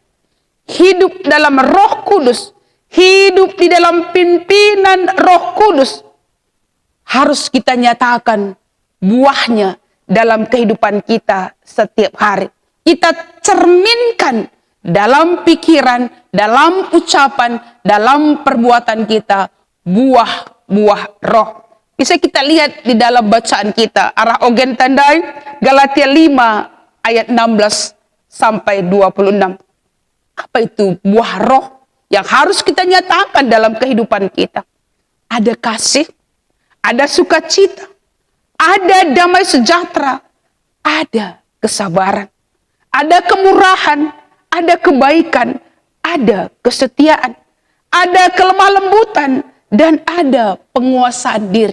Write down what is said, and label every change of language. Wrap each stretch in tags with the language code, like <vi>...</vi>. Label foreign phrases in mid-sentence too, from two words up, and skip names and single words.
<id>Hidup dalam Roh Kudus, hidup di dalam pimpinan Roh Kudus, harus kita nyatakan buahnya dalam kehidupan kita setiap hari. Kita cerminkan dalam pikiran, dalam ucapan, dalam perbuatan kita buah-buah roh. Bisa kita lihat di dalam bacaan kita,</id> <btx>arah ogen tandai Galatia 5</btx> <id>ayat 16 sampai 26. Apa itu buah roh yang harus kita nyatakan dalam kehidupan kita? Ada kasih, ada sukacita, ada damai sejahtera, ada kesabaran, ada kemurahan, ada kebaikan, ada kesetiaan, ada kelemah lembutan, dan ada penguasaan diri.</id>